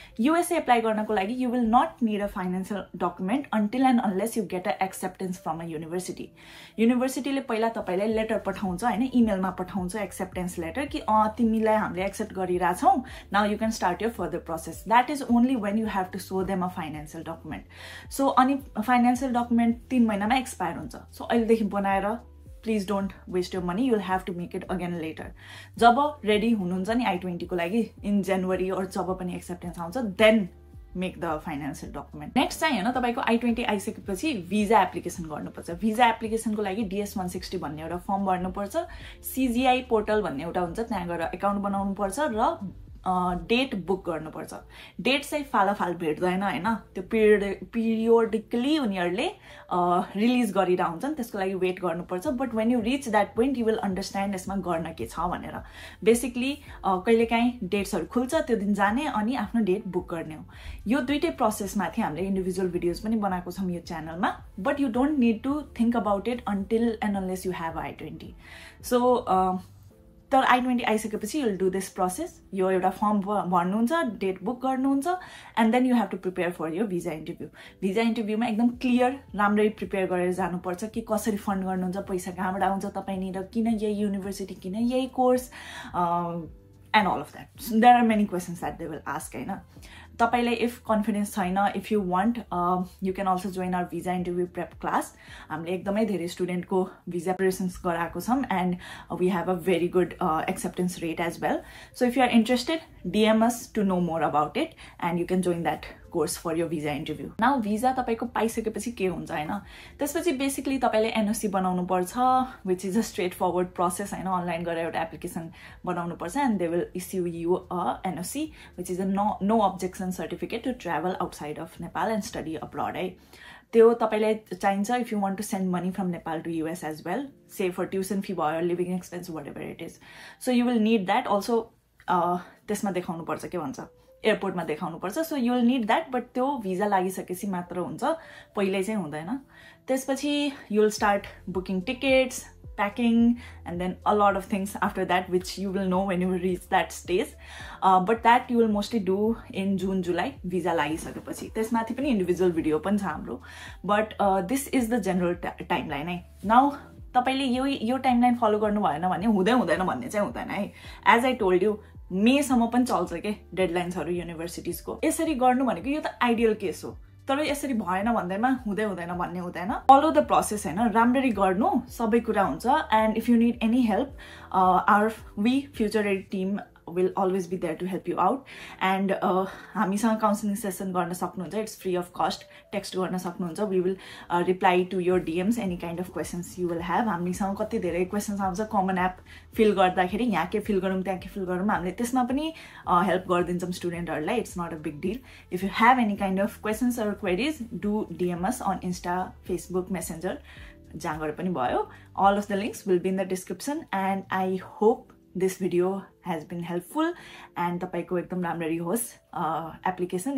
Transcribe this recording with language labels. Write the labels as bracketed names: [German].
[Nepali] USA apply गर्नको लागि [English] You will not need a financial document until and unless you get a acceptance from a university. [Nepali] युनिभर्सिटीले पहिला तपाईँलाई letter पठाउँछ होइन, इमेलमा पठाउँछ एक्सेप्टेन्स लेटर कि तिमीलाई हामीले एक्सेप्ट गरिरहेछौँ, [English] Now you can start your further process. That is only when you have to show them a financial document. [Nepali] So अनि फाइनेन्सियल डकुमेन्ट 3 महिनामा एक्सपायर हुन्छ। [English] so [Nepali] अहिलेदेखि बनाएर [English] Please don't waste your money, you will have to make it again later. [Nepali] Job ready हुनुहुन्छ नि I-20 को लागि in जनवरी, और जब पनि एक्सेप्टेन्स आउँछ [English] Then make the financial document. [Nepali] Next चाहिँ होइन, तपाईँको I-20 आइसकेपछि भिजा एप्लिकेसन गर्नुपर्छ। भिजा एप्लिकेसनको लागि DS-160 भन्ने एउटा फर्म भर्नुपर्छ। CGI पोर्टल भन्ने एउटा हुन्छ, त्यहाँ गएर एकाउन्ट बनाउनुपर्छ र डेट बुक गर्नुपर्छ। डेट चाहिँ फालाफाल भेट्दैन होइन, त्यो पिरियोडिकली उनीहरूले रिलिज गरिरह हुन्छन्, त्यसको लागि वेट गर्नुपर्छ। [English] but when you reach that point you will understand [Nepali] यसमा गर्न के छ भनेर। बेसिकली कहिलेकाहीँ डेट्सहरू खुल्छ, त्यो दिन जाने अनि आफ्नो डेट बुक गर्ने हो। यो दुइटै प्रोसेसमाथि हामीले इन्डिभिजुअल भिडियोज पनि बनाएको छौँ यो च्यानलमा। [English] But you don't need to think about it until and unless you have I-20। So तर I-20 आइसकेपछि you'll do this process. [Nepali] यो एउटा फर्म भर्नुहुन्छ, डेट बुक गर्नुहुन्छ, [English] And then you have to prepare for your visa interview. [Nepali] भिजा इन्टरभ्यूमा एकदम clear राम्ररी prepare गरेर जानुपर्छ कि कसरी फन्ड गर्नुहुन्छ, पैसा कहाँबाट आउँछ तपाईँनिर, किन यही युनिभर्सिटी, किन यही course, [English] And all of that. There are many questions that they will ask होइन। तपाईँलाई if confidence छैन, if you want you can also join our visa interview prep class. [Nepali] हामीले एकदमै धेरै स्टुडेन्टको भिजा प्रिपरेसन्स गराएको छौँ, [English] And we have a very good acceptance rate as well. So if you are interested DM us to know more about it and you can join that course for your visa interview. [Nepali] Now visa तपाईँको पाइसकेपछि के हुन्छ होइन, त्यसपछि basically तपाईँले NOC बनाउनु पर्छ, [English] which is a straightforward process [Nepali] होइन। अनलाइन गरेर एउटा एप्लिकेसन बनाउनु पर्छ [English] And they will issue you a NOC which is a no objection certificate to travel outside of Nepal and study abroad है। [Nepali] त्यो तपाईँलाई चाहिन्छ [English] If you want to send money from Nepal to US as well, say for tuition fee भयो, living expense, whatever it is. So you will need that also. [Nepali] त्यसमा देखाउनु पर्छ, के भन्छ, एयरपोर्टमा देखाउनु पर्छ। [English] so you will need that, [Nepali] but त्यो visa लागिसकेपछि मात्र हुन्छ, पहिल्यै चाहिँ हुँदैन। [English] त्यसपछि you will start booking tickets, packing, and then a lot of things after that which you will know when you reach that stage, but that you will mostly do in June July visa lagisakeपछि। [Nepali] त्यसमाथि पनि individual video पनि छ हाम्रो, [English] but this is the general timeline [Nepali] है। Now तपाईँले यो timeline follow गर्नु भएन भने हुँदैन भन्ने चाहिँ हुँदैन है। [English] as I told you, [Nepali] मेसम्म पनि चल्छ के डेडलाइन्सहरू युनिभर्सिटिजको। यसरी गर्नु भनेको यो त आइडियल केस हो, तर यसरी भएन भन्दैमा हुँदैन भन्ने हुँदैन। [English] follow the process होइन, [Nepali] राम्ररी गर्नु सबै कुरा हुन्छ। [English] and if you need any help, our future ready team will always be there to help you out, and [Nepali] हामीसँग काउन्सिलिङ सेसन गर्न सक्नुहुन्छ। [English] it's free of cost, [Nepali] text गर्न सक्नुहुन्छ। [English] We will reply to your DMs any kind of questions you will have. [Nepali] हामीसँग कति धेरै questions आउँछ common app feel गर्दाखेरि, यहाँ के फिल गरौँ त्यहाँ के फिल गरौँ, हामीले त्यसमा पनि हेल्प गरिदिन्छौँ स्टुडेन्टहरूलाई। [English] It's not a big deal. If you have any kind of questions or queries, do DM us on Insta, Facebook, Messenger, [Nepali] जहाँ गएर पनि भयो। [English] All of the links will be in the description, and I hope this video has been helpful and [Nepali] tapaiko ekdam ramrari hoस् [English] application.